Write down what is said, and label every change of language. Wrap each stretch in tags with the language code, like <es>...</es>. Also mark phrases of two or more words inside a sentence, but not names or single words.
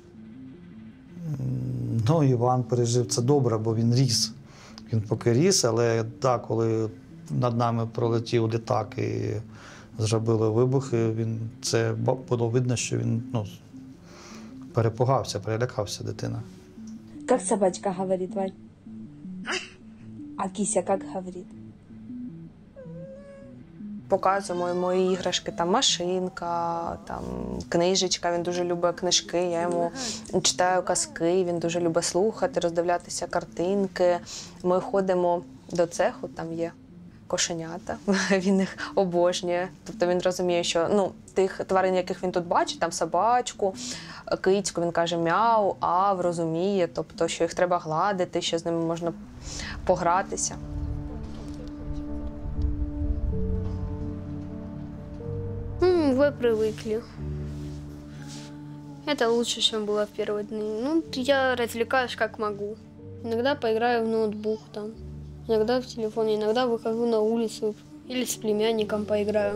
<uk>Іван пережив це добре, бо він ріс. Він поки ріс, але так, коли над нами пролетів літак і зробили вибухи, це було видно, що він перепугався, перелякався дитина.</uk> <ru>Как собачка говорит, Вань? А кися как говорит?</ru> <uk>показуємо мої іграшки, там машинка, там книжечка, він дуже любить книжки, я йому читаю казки, він дуже любить слухати, роздивлятися картинки. Ми ходимо до цеху, там є кошенята, він їх обожнює. Тобто він розуміє, що тих тварин, яких він тут бачить, там собачку, кицьку, він каже мяу, ав, розуміє, тобто, що їх треба гладити, що з ними можна погратися.</uk> <ru>Вы привыкли. Это лучше, чем было в первые дни. Я развлекаюсь как могу. Иногда поиграю в ноутбук там, иногда в телефоне, иногда выхожу на улицу или с племянником поиграю.</ru>